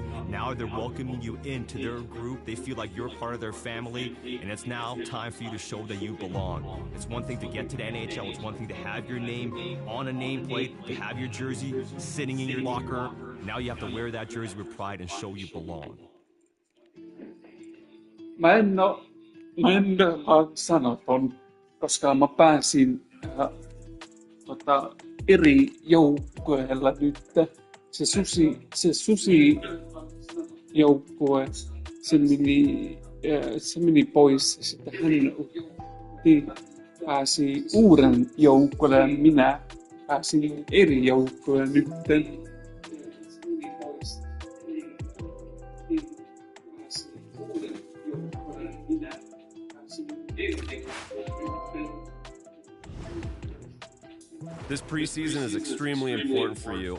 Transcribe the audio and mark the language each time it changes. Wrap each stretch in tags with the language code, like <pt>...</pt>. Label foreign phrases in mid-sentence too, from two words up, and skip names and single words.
<en>Now they're welcoming you into their group. They feel like you're part of their family, and it's now time for you to show that you belong. It's one thing to get to the NHL. It's one thing to have your name on a nameplate, to have your jersey sitting in your locker. Now you have to wear that jersey with pride and show you belong.</en> <fi>Mä en ole sanaton, koska mä pääsin eri joukkueella nyt. Se susi joukkue, se meni pois ja sitten hän pääsi uuden joukkueelle ja minä pääsin eri joukkueelle nyt.</fi> <en>This preseason is extremely important for you.</en>